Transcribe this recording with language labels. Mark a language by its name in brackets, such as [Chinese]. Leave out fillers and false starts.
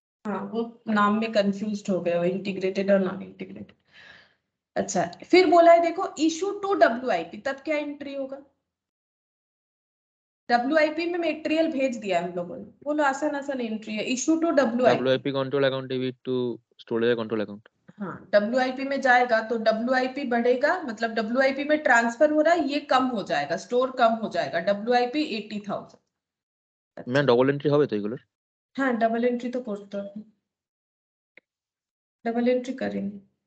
[Hindi] हाँ वो नाम में कंफ्यूज हो गए हो, इंटीग्रेटेड और नॉन इंटीग्रेटेड। अच्छा फिर बोला है देखो, इशू टू WIP, तब क्या एंट्री होगा, WIP में मटेरियल भेज दिया हम लोगों ने, बोलो आसान आसान एंट्री है, issue to WIP। [English] WIP control account debit to stored ledger control account. [Hindi] हाँ WIP में जाएगा तो WIP बढ़ेगा, मतलब WIP में ट्रांसफर हो रहा है, ये कम हो जाएगा, स्टोर कम हो जाएगा, WIP 80,000। [Bangla] मैं डबल एंट्री হবে তো এগুলোর? [Hindi] हाँ डबल एंट्री तो करते हैं, डबल एंट्री करेंगे।